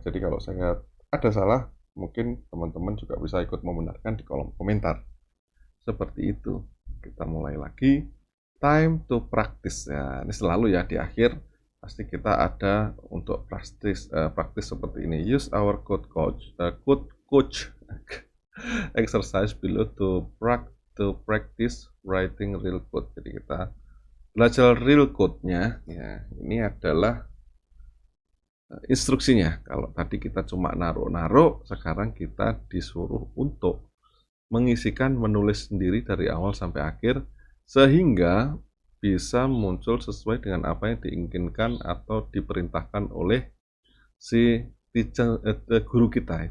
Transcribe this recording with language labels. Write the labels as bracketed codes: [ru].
[id] Jadi kalau saya ada salah, mungkin teman-teman juga bisa ikut membenarkan di kolom komentar. Seperti itu. Kita mulai lagi. [en] Time to practice [id] ya. Ini selalu ya di akhir pasti kita ada untuk praktis seperti ini. [en] Use our code coach exercise below to practice writing real code. [id] Jadi kita belajar real code-nya ya. Ini adalah instruksinya. Kalau tadi kita cuma naruh-naruh, sekarang kita disuruh untuk mengisikan, menulis sendiri dari awal sampai akhir, sehingga bisa muncul sesuai dengan apa yang diinginkan atau diperintahkan oleh si guru kita.